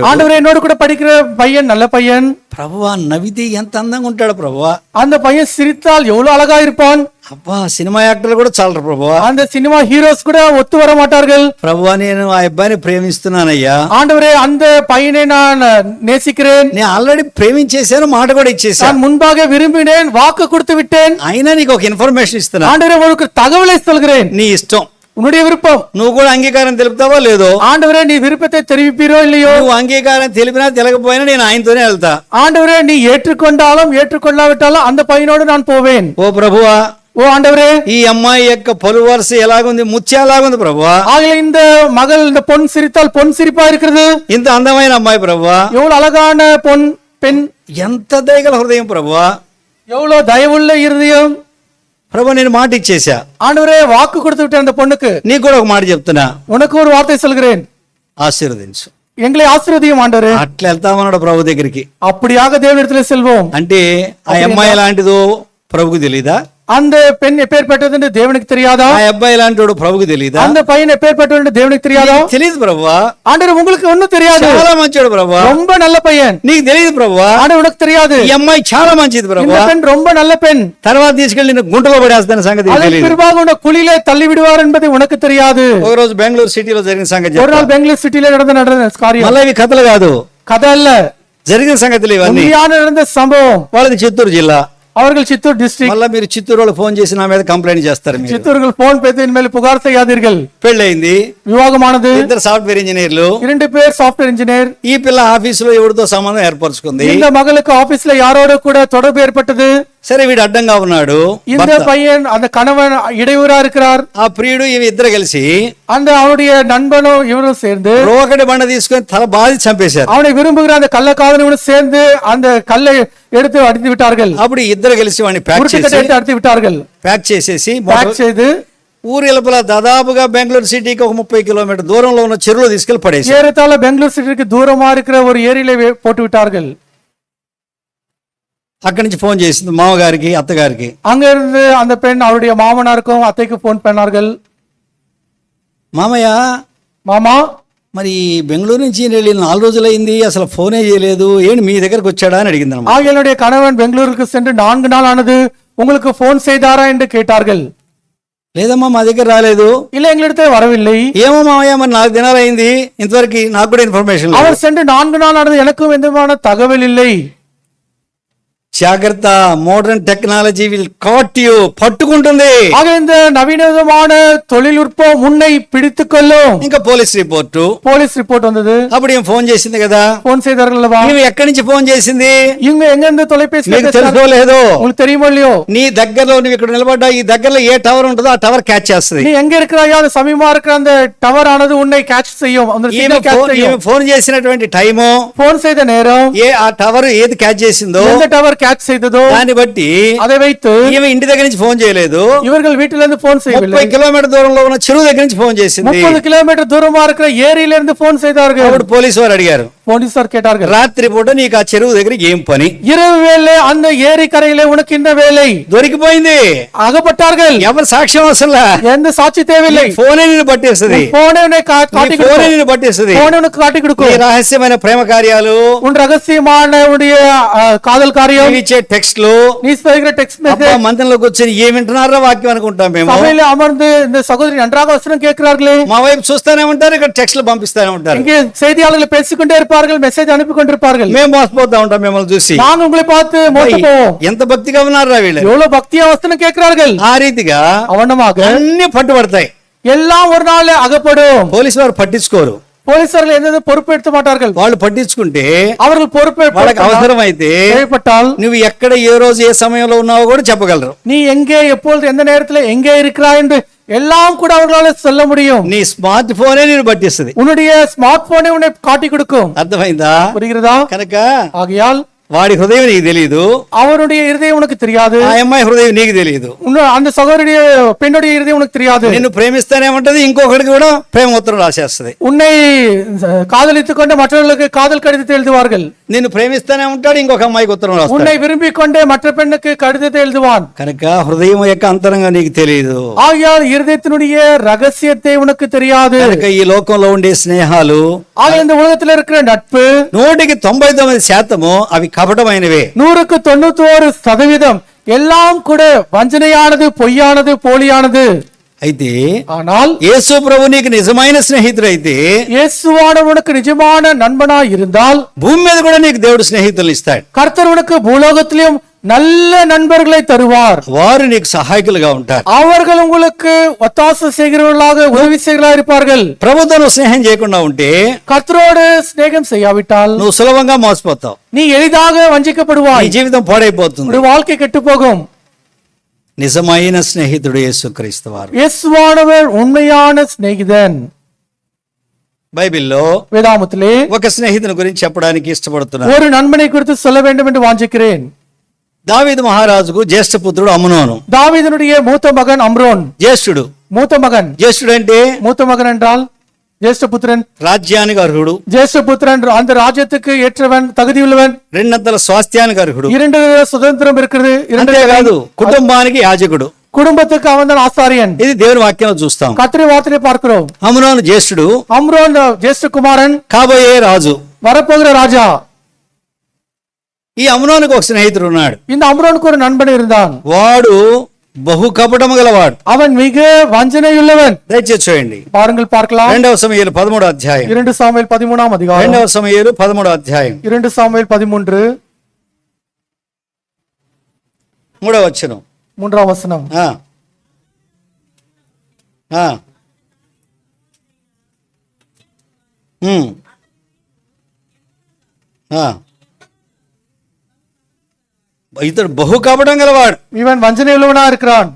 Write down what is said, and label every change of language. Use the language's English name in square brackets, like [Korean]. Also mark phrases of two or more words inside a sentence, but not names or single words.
[Tamil] ஆண்டவரே என்னோடு கூட படிக்கிற பையன் நல்ல பையன், [Telugu] ప్రభువా నవ్వితే ఎంత అందంగా ఉంటాడు ప్రభువా, [Tamil] அந்த பையன் சிரித்தால் எவ்வளவு அழகா இருப்பான், [Telugu] అబ్బా సినిమా యాక్టర్లు కూడా చాలరు ప్రభువా, [Tamil] அந்த சினிமா ஹீரோஸ் கூட ஒத்து வர மாட்டார்கள். [Telugu] ప్రభువా నేను ఆ అబ్బాయిని ప్రేమిస్తున్నానయ్యా, [Tamil] ஆண்டவரே அந்த பையனை நான் நேசிக்கிறேன், [Telugu] నేను ఆల్రెడీ ప్రేమించేశాను, మాట కూడా ఇచ్చేసాను, [Tamil] நான் முன்பாக விரும்பினேன், வாக்கு கொடுத்து விட்டேன், [Telugu] అయినా నీకు ఒక ఇన్ఫర్మేషన్ ఇస్తున్నా, [Tamil] ஆண்டவரே உங்களுக்கு தகவலை சொல்கிறேன், [Telugu] నీ ఇష్టం, [Tamil] உன்னுடைய விருப்பம். [Telugu] నువ్వు కూడా అంగీకారం తెలుపుతావో లేదో? [Tamil] ஆண்டவரே நீ விருப்பத்தை தெரிவிப்பீரோ இல்லையோ? [Telugu] నువ్వు అంగీకారం తెలిపినా తెలకపోయినా నేను ఆయనతోనే వెళ్తా. [Tamil] ஆண்டவரே நீ ஏற்றுக்கொண்டாலும் ஏற்றுக்கொள்ளாவிட்டாலும் அந்த பையனோடு நான் போவேன். [Telugu] ఓ ప్రభువా, [Tamil] ஓ ஆண்டவரே, [Telugu] ఈ అమ్మాయి యొక్క పలు వరుస ఎలాగుంది, ముత్యాలాగుంది ప్రభువా, [Tamil] ஆகல இந்த மகள் இந்த பொன் சிரித்தால் பொன் சிரிப்பா இருக்கிறது, [Telugu] ఇంత అందమైన అమ్మాయి ప్రభువా, [Tamil] எவ்வளவு அழகான பொன் பெண், [Telugu] ఎంత దయగల హృదయం ప్రభువా, [Tamil] எவ்வளவு தயவுள்ள இருதயம். [Telugu] ప్రభు నేను మాట ఇచ్చేసా, [Tamil] ஆண்டவரே வாக்கு கொடுத்து விட்டேன் அந்த பொண்ணுக்கு, [Telugu] నీకు కూడా ఒక మాట చెప్తున్నా, [Tamil] உனக்கு ஒரு வார்த்தை சொல்கிறேன், [Telugu] ఆశీర్వదించు. [Tamil] எங்களை ஆசீர்வதியும் ஆண்டவரே. [Telugu] అట్లా వెళ్తామన్నాడు ప్రభు దగ్గరికి. [Tamil] அப்படியாக தேவனிடத்திலே செல்வோம். [Telugu] అంటే ఆ అమ్మాయి ఎలాంటిదో ప్రభుకు తెలీదా? [Tamil] அந்த பெண் எப்பேற்பட்டது என்று தேவனுக்கு தெரியாதா? [Telugu] ఆ అబ్బాయి ఎలాంటి ప్రభుకు తెలీదా? [Tamil] அந்த பையன் எப்பேற்பட்டது என்று தேவனுக்கு தெரியாதா? [Telugu] తెలియదు ప్రభువా. [Tamil] ஆண்டவரே உங்களுக்கு ஒண்ணும் தெரியாது, [Telugu] చాలా మంచివాడు ప్రభువా, [Tamil] ரொம்ப நல்ல பையன், [Telugu] నీకు తెలియదు ప్రభువా. [Tamil] ஆண்டவரே உனக்கு தெரியாது, [Telugu] ఈ అమ్మాయి చాలా మంచిది [Tamil] இந்த [Telugu] ప్రభువా, [Tamil] பெண் ரொம்ப நல்ல பெண், [Telugu] తర్వాత తీసుకెళ్లి నేను గుంటలో పడేస్తాను సంగతి [Tamil] அதன் [Telugu] తెలియదు. [Tamil] பிறகு உன்னை குழியிலே தள்ளி விடுவார் என்பது உனக்கு தெரியாது. [Telugu] ఒక రోజు బెంగళూరు సిటీలో జరిగిన సంగతి [Tamil] ஒரு [Telugu] చెప్తా. [Tamil] நாள் பெங்களூர் சிட்டில நடந்த காரியம், [Telugu] మళ్ళీ ఇవి కథలు కాదు, [Tamil] கதை அல்ல, [Telugu] జరిగిన సంగతులు ఇవన్నీ. [Tamil] உண்மையான நடந்த சம்பவம். [Telugu] వాళ్ళది చిత్తూరు జిల్లా. [Tamil] அவர்கள் சித்தூர் டிஸ்ட்ரிக்ட். [Telugu] మళ్ళీ మీరు చిత్తూరు వాళ్ళు ఫోన్ చేసి నా మీద కంప్లైంట్ చేస్తారు. మీరు [Tamil] சித்தூர்கள் போன் பேசி இனிமேல் புகார் செய்யாதீர்கள். [Telugu] పెళ్ళయింది, [Tamil] விவாகமானது, [Telugu] 2 [English] software engineers, [Tamil] 2 பேர் [English] software engineer. [Telugu] ఈ పిల్ల ఆఫీసులో ఎవరితో సంబంధం ఏర్పరచుకుంది. [Tamil] இந்த மகளுக்கு ஆபீஸ்ல யாரோட கூட தொடர்பு ஏற்பட்டது. [Telugu] సరే వీడు అడ్డంగా ఉన్నాడు, [Tamil] இந்த பையன் அந்த கணவன் இடையூறா இருக்கிறார். [Telugu] ఆ ప్రియుడు ఇవి ఇద్దరు కలిసి [Tamil] அந்த அவனுடைய நண்பனும் இவனும் சேர்ந்து [Telugu] రోకటి బండ తీసుకొని తల బాధి చంపేశారు. [Tamil] அவனை விரும்புகிற அந்த கள்ளக்காதலனும் சேர்ந்து அந்த கல்லை எடுத்து அடித்து விட்டார்கள். [Telugu] అప్పుడు ఇద్దరు కలిసి వాడిని ప్యాక్ [Tamil] அடித்து விட்டார்கள். [Telugu] చేసేసి [Tamil] செய்து [Telugu] ఊరి వెలుపల దాదాపుగా బెంగళూరు సిటీకి ఒక 30 కిలోమీటర్ దూరంలో ఉన్న చెరువులో తీసుకెళ్లి పడేసి, [Tamil] ஏறத்தாழ பெங்களூர் சிட்டிக்கு தூரமா இருக்கிற ஒரு ஏரியில போட்டு விட்டார்கள். [Telugu] అక్కడి నుంచి ఫోన్ చేసింది మామగారికి అత్తగారికి. [Tamil] அங்க இருந்து அந்த பெண் அவருடைய மாமனாருக்கும் அத்தைக்கு போன் பண்ணார்கள். [Telugu] మామయ్య [Tamil] மாமா, [Telugu] మరి బెంగళూరు నుంచి వెళ్ళి 4 రోజులైంది, అసలు ఫోనే చేయలేదు, ఏంటి మీ దగ్గరకు వచ్చాడా అని అడిగింది అన్నమాట. [Tamil] என்னுடைய கணவன் பெங்களூருக்கு சென்று 4 நாள் ஆனது, உங்களுக்கு போன் செய்தாரா என்று கேட்டார்கள். [Telugu] లేదమ్మా మా దగ్గర రాలేదు. [Tamil] இல்ல, எங்களிடத்தில் வரவில்லை. [Telugu] ఏమో మామయ్య మరి 4 దినాలు అయింది, ఇంతవరకు నాకు కూడా ఇన్ఫర్మేషన్ లేదు. [Tamil] அவர் சென்று 4 நாள் ஆனது, எனக்கும் எந்தமான தகவல் இல்லை. [Telugu] జాగ్రత్త, [English] modern technology will catch you, [Telugu] పట్టుకుంటుంది. [Tamil] ஆக இந்த நவீனமான தொழில்நுட்பம் உன்னை பிடித்துக் கொள்ளும். [Telugu] ఇంకా [English] police report [Tamil] வந்தது. [Telugu] అప్పుడు ఏం ఫోన్ చేసింది కదా, [Tamil] போன் செய்தார்கள் அல்லவா? [Telugu] ఇవి ఎక్కడి నుంచి ఫోన్ చేసింది, [Tamil] இவங்க எங்க இருந்து தொலைபேசி [Telugu] మీకు తెలుసో లేదో, [Tamil] உங்களுக்கு தெரியுமோ இல்லையோ? [Telugu] నీ దగ్గరలో నువ్వు ఇక్కడ నిలబడ్డా, ఈ దగ్గరలో ఏ టవర్ ఉంటుందో ఆ టవర్ క్యాచ్ చేస్తుంది. [Tamil] நீ எங்க இருக்கிறாயோ அந்த சமீபமா இருக்கிற அந்த டவர் ஆனது உன்னை கேட்ச் செய்யும். அந்த சிக்னல் கேட்ச் செய்யும். [Telugu] ఫోన్ చేసినటువంటి టైము, [Tamil] போன் செய்த நேரம், [Telugu] ఆ టవర్ ఏది క్యాచ్ చేసిందో, [Tamil] எந்த டவர் கேட்ச் செய்ததோ [Telugu] దాన్ని బట్టి [Tamil] அதை வைத்து [Telugu] ఈమె ఇంటి దగ్గర నుంచి ఫోన్ చేయలేదు, [Tamil] இவர்கள் வீட்டில இருந்து போன் செய்யவில்லை. [Telugu] 30 కిలోమీటర్ దూరంలో ఉన్న చెరువు దగ్గర నుంచి ఫోన్ చేసింది. [Tamil] 30 கிலோமீட்டர் தூரமா இருக்கிற ஏரியில இருந்து போன் செய்தார்கள். [Telugu] అప్పుడు పోలీసు వారు అడిగారు, [Tamil] போலீசார் கேட்டார்கள், [Telugu] రాత్రి పూట నీకు ఆ చెరువు దగ్గర ఏం పని, [Tamil] இரவு வேளை அந்த ஏரி கரையிலே உனக்கு என்ன வேலை? [Telugu] దొరికిపోయింది, [Tamil] அகப்பட்டார்கள். [Telugu] ఎవరు సాక్ష్యం అవసరంలా, [Tamil] எந்த சாட்சி தேவையில்லை. [Telugu] ఫోనే నిన్ను పట్టేస్తుంది, [Tamil] போனே உன்னை காட்டி [Telugu] ఫోనే [Tamil] கொடுக்கும். [Telugu] నిన్ను పట్టేస్తుంది. [Tamil] போனே உனக்கு காட்டி [Telugu] నీ [Tamil] கொடுக்கும். [Telugu] రహస్యమైన ప్రేమ కార్యాలు, [Tamil] உன் ரகசியமான உடைய காதல் காரியம், [Telugu] నీవు ఇచ్చే టెక్స్ట్లు, [Tamil] நீ செய்கிற [English] text message, [Telugu] మందిరంలో కూర్చొని ఏమి వింటున్నారా వాక్యం అనుకుంటాం మేము. [Tamil] சபையில அமர்ந்து இந்த சகோதரி நன்றாக வசனம் கேட்கிறார்களே, [Telugu] మా వైపు చూస్తానే ఉంటారు, ఇక్కడ టెక్స్ట్లు పంపిస్తానే ఉంటారు. [Tamil] இங்கே செய்தியாளர்கள் பேசிக்கொண்டே இருப்பார்கள், மெசேஜ் அனுப்பி கொண்டிருப்பார்கள். [Telugu] మేము మోసపోతా ఉంటాం మిమ్మల్ని చూసి. [Tamil] நாங்க உங்களை பார்த்து மோச போவோம். [Telugu] ఎంత భక్తిగా ఉన్నారా వీళ్ళు, [Tamil] எவ்வளவு பக்தியா வசனம் கேட்கிறார்கள். [Telugu] ఆ రీతిగా [Tamil] அவனமாக [Telugu] అన్ని పట్టుబడతాయి. [Tamil] எல்லாம் ஒரு நாள் அகப்படும். [Telugu] పోలీసు వారు పట్టించుకోరు, [Tamil] போலீசார்கள் எந்த பொறுப்பெடுக்க மாட்டார்கள். [Telugu] వాళ్ళు పట్టించుకుంటే [Tamil] அவர்கள் [Telugu] వాళ్ళకి అవసరం అయితే [Tamil] தேவைப்பட்டால் [Telugu] నువ్వు ఎక్కడ ఏ రోజు ఏ సమయంలో ఉన్నావో కూడా చెప్పగలరు. [Tamil] நீ எங்கே எப்பொழுது எந்த நேரத்தில் எங்கே இருக்கிறாய் என்று எல்லாம் கூட அவர்களால் சொல்ல முடியும். [Telugu] నీ [English] smart phone [Telugu] నేను పట్టిస్తుంది. [Tamil] உன்னுடைய [English] smart phone [Tamil] உன்னை காட்டி கொடுக்கும். [Telugu] అర్థమైందా? [Tamil] புரிகிறதா? [Telugu] కనుక [Tamil] ஆகையால் [Telugu] వాడి హృదయం నీకు తెలియదు, [Tamil] அவருடைய இருதயம் உனக்கு தெரியாது. [Telugu] ఆ అమ్మాయి హృదయం నీకు తెలియదు, [Tamil] அந்த சகோதரிய பெண்ணுடைய இருதயம் உனக்கு தெரியாது. [Telugu] నిన్ను ప్రేమిస్తానేమంటది, ఇంకొకరికి కూడా ప్రేమ ఉత్తరం రాసేస్తుంది. [Tamil] உன்னை காதலித்துக் கொண்டு மற்றவர்களுக்கு காதல் கடிதத்தை எழுதுவார்கள். [Telugu] నిన్ను ప్రేమిస్తానే ఉంటాడు, ఇంకొక అమ్మాయికి ఉత్తరం రాస్తాడు. [Tamil] உன்னை விரும்பிக் கொண்டே மற்ற பெண்ணுக்கு கடிதத்தை எழுதுவான். [Telugu] కనుక హృదయం యొక్క అంతరంగా నీకు తెలియదు. [Tamil] ஆகையால் இருதயத்தினுடைய ரகசியத்தை உனக்கு தெரியாது. [Telugu] కనుక ఈ లోకంలో ఉండే స్నేహాలు, [Tamil] ஆக இந்த உலகத்தில் இருக்கிற நட்பு [Telugu] 99% అవి కపటమైనవే. [Tamil] 100க்கு 91% எல்லாம் கூட வஞ்சனையானது, பொய்யானது, போலியானது. [Telugu] అయితే [Tamil] ஆனால் [Telugu] యేసు ప్రభు నీకు నిజమైన స్నేహితుడైతే, [Tamil] இயேசுவானவனுக்கு நிஜமான நண்பனா இருந்தால் [Telugu] భూమి మీద కూడా నీకు దేవుడు స్నేహితులు ఇస్తాడు. [Tamil] கர்த்தர் உனக்கு பூலோகத்திலும் நல்ல நண்பர்களை தருவார். [Telugu] వారు నీకు సహాయకులుగా ఉంటారు. [Tamil] அவர்கள் உங்களுக்கு ஒத்தாசை செய்கிறவர்களாக, உதவி செய்கிறவர்களாக இருப்பார்கள். [Telugu] ప్రభుతో నువ్వు స్నేహం చేయకుండా ఉంటే [Tamil] கர்த்தரோடு சிநேகம் செய்யாவிட்டால் [Telugu] నువ్వు సులభంగా మోసపోతావు, [Tamil] நீ எளிதாக [Telugu] నీ [Tamil] வஞ்சிக்கப்படுவாய், [Telugu] జీవితం పాడైపోతుంది. [Tamil] உன்னுடைய வாழ்க்கை கெட்டு போகும். [Telugu] నిజమైన స్నేహితుడు యేసుక్రీస్తు వారు. [Tamil] இயேசுவானவர் உண்மையான சிநேகிதன். [Telugu] బైబిల్లో [Tamil] வேதாமத்திலே [Telugu] ఒక స్నేహితుని గురించి చెప్పడానికి ఇష్టపడుతున్నాను. [Tamil] ஒரு நண்பனை குறித்து சொல்ல வேண்டும் என்று வாஞ்சிக்கிறேன். [Telugu] దావీదు మహారాజుకు జ్యేష్ఠ పుత్రుడు అమ్నోను. [Tamil] தாவீதினுடைய மூத்த மகன் அம்ரோன். [Telugu] జ్యేష్ఠుడు. [Tamil] மூத்த மகன். [Telugu] జ్యేష్ఠుడు అంటే [Tamil] மூத்த மகன் என்றால் ஜேஷ்ட புத்திரன், [Telugu] రాజ్యానికి అర్హుడు. [Tamil] ஜேஷ்ட புத்திரன் அந்த ராஜ்யத்துக்கு ஏற்றவன், தகுதியுள்ளவன். [Telugu] రెండంతల స్వాస్థ్యానికి అర్హుడు. [Tamil] 2 சுதந்திரம் இருக்கிறது. [Telugu] కాదు, కుటుంబానికి యాజకుడు. [Tamil] குடும்பத்துக்கு அவன் தான் ஆசாரியன். [Telugu] ఇది దేవుని వాక్యంలో చూస్తాం. [Tamil] கர்த்தருடைய வார்த்தையை பார்க்கிறோம். [Telugu] అమ్నోను జ్యేష్ఠుడు, [Tamil] அம்ரோன் ஜேஷ்ட குமாரன், [Telugu] కాబోయే రాజు. [Tamil] வரப்போகிற ராஜா. [Telugu] ఈ అమ్నోనుకు ఒక స్నేహితుడు ఉన్నాడు. [Tamil] இந்த அம்ரோனுக்கு ஒரு நண்பன் இருந்தான். [Telugu] వాడు బహు కపటము గలవాడు, [Tamil] அவன் மிக வஞ்சனையுள்ளவன். [Telugu] దయచేసి చూడండి, [Tamil] பாருங்கள் பார்க்கலாம். [Telugu] 2వ సమూయేలు 13వ అధ్యాయం. [Tamil] 2 சாமுவேல் 13ஆம் அதிகாரம். [Telugu] 2వ సమూయేలు 13వ అధ్యాయం. [Tamil] 2 சாமுவேல் 13 [Telugu] 3వ వచనం. [Tamil] 3ஆம் வசனம். [Telugu] ఇతడు బహు కపటం గలవాడు, [Tamil] இவன் வஞ்சனையுள்ளவனா இருக்கிறான்.